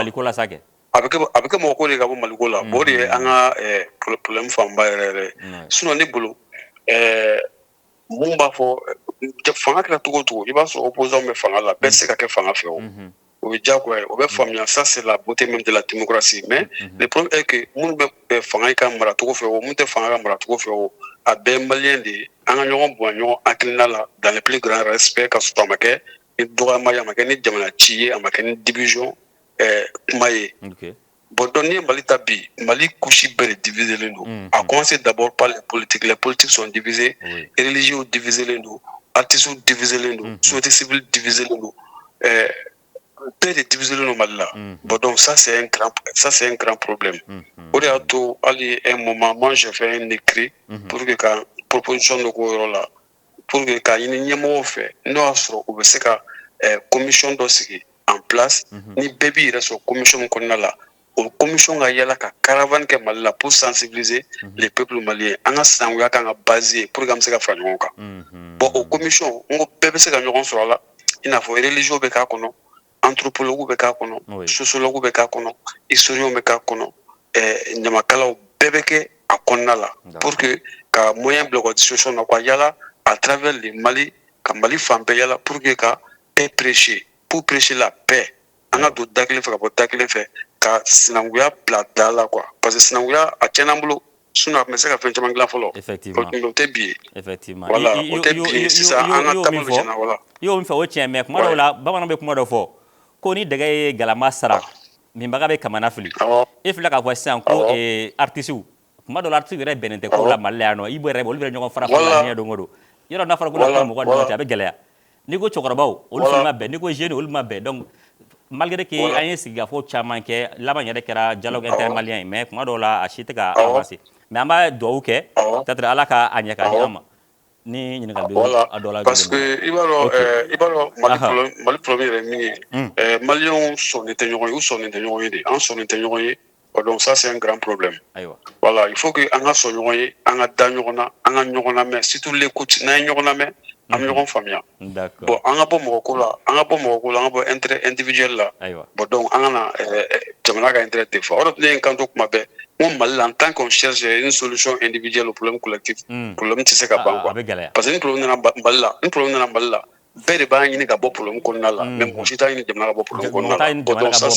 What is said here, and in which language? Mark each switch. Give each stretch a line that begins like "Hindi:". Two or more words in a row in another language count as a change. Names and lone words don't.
Bambara: Maliko la sa kɛ a bɛ kɛ mɔgɔ ko de ka bɔ Maliko la bon o de ye an ka problème fanba yɛrɛ yɛrɛ sinon ne bolo mun b'a fɔ fanga kɛra cogo o cogo i b'a sɔrɔ opposant bɛ fanga la bɛɛ tɛ se ka kɛ fanga fɛ o o ye diyagoya ye o bɛ faamuya
French: ça c'est la beauté même de la démocratie mais le problème est
Bambara: que minnu bɛ fanga ka maracogo fɛ o minnu tɛ fanga ka maracogo fɛ o a bɛɛ ye maliyɛn de ye an ka ɲɔgɔn bonya ɲɔgɔn hakilina la
French: dans le plus grand respect
Bambara: ka sɔrɔ a ma kɛ ni dɔgɔyama ye a ma kɛ ni jamana ci ye a ma kɛ ni division kuma ye bon donc n'i ye Mali ta bi Mali couche bɛɛ de diviselen don
French: a commencé d'abord par les politiques sont divisées
Bambara: religieux diviselen don artistes diviselen don
French: société civile
Bambara: diviselen don bɛɛ de diviselen don Mali la bon
French: donc ça c'est un grand problème
Bambara: o de y'a to hali
French: un moment moi j'ai fait un écrit pour que
Bambara: ka proposition dɔ k'o yɔrɔ la
French: pour que
Bambara: k'a ɲini ɲɛmɔgɔw fɛ n'o y'a sɔrɔ u bɛ se ka commission dɔ sigi
French: en place
Bambara: ni bɛɛ b'i yɛrɛ sɔrɔ commission min kɔnɔna la o commission ka yala ka caravane kɛ Mali la
French: pour sensibiliser les peuples maliens
Bambara: an ka sinankunya kan ka baser
French: pour que
Bambara: an bɛ se ka fara ɲɔgɔn kan bon o commission n ko bɛɛ bɛ se ka ɲɔgɔn sɔrɔ a la i n'a fɔ religieux bɛ k'a kɔnɔ anthropologue bɛ k'a kɔnɔ sociologue bɛ k'a kɔnɔ historien bɛ k'a kɔnɔ ɲamakalaw bɛɛ bɛ kɛ a kɔnɔna la
French: pour que
Bambara: ka moyen bila u ka discussion na ka yala
French: à travers le Mali
Bambara: ka Mali fan bɛɛ yala
French: pour que
Bambara: ka paix prêcher
French: pour prêcher la paix
Bambara: an ka don da kelen fɛ ka bɔ da kelen fɛ ka sinanguya bila da la quoi parce que sinanguya a tiɲɛna n bolo sinon a tun bɛ se ka fɛn caman dilan fɔlɔ.
French: Effectivement.
Bambara: O tɛ bi ye.
French: Effectivement.
Bambara: Voilà o tɛ bi ye sisan an ka taabolo tiɲɛna voilà. I y'o min fɔ o tiɲɛ mais kuma dɔw la bamananw bɛ kuma dɔ fɔ ko ni dɛgɛ ye galama sara minbaga bɛ kamana fili. E filɛ k'a fɔ sisan ko artiste kuma dɔw la artiste yɛrɛ bɛnnen tɛ ko la Mali la yan nɔ i bɛ yɛrɛ olu bɛ ɲɔgɔn fara fara diɲɛ don o don yɔrɔ n'a fɔra ko la mɔgɔ ni ɲɔgɔn cɛ a bɛ gɛlɛya n'i ko cɛkɔrɔbaw olu fana ma bɛn n'i ko jeune olu ma bɛn donc malgré que an ye sigikafɔ caman kɛ laban yɛrɛ kɛra
French: dialogue intermalien
Bambara: ye mais kuma dɔw la a si tɛ ka avancer mais an b'a dugawu kɛ peut-être Ala ka a ɲɛ ka di an ma ni ɲininkali bɛ a dɔ la. Parce que i b'a dɔn Mali problème yɛrɛ min ye maliyɛnw sɔnnen tɛ ɲɔgɔn ye u sɔnnen tɛ ɲɔgɔn ye de an sɔnnen tɛ ɲɔgɔn ye
French: donc ça c'est un grand problème.
Bambara: Ayiwa.
French: Voilà il faut que
Bambara: an ka sɔn ɲɔgɔn ye an ka da ɲɔgɔn na an ka ɲɔgɔn lamɛn
French: surtout l'écoute
Bambara: n'an ye ɲɔgɔn lamɛn an bɛ ɲɔgɔn faamuya.
French: D'accord.
Bambara: Bon an ka bɔ mɔgɔko la an ka bɔ
French: intérêt individuel
Bambara: la. Ayiwa. Bon donc an kana jamana ka intérêt tɛ fɔ o de ne ye n kanto kuma bɛɛ n ko Mali la
French: en tant qu'on cherche une solution individuelle au problème collectif
Bambara: problème tɛ se ka ban quoi parce que ni problème nana Mali la bɛɛ de b'a ɲini ka bɔ problème kɔnɔna la mais mɔgɔ si t'a ɲini jamana ka bɔ problème kɔnɔna la bon
French: donc ça c'est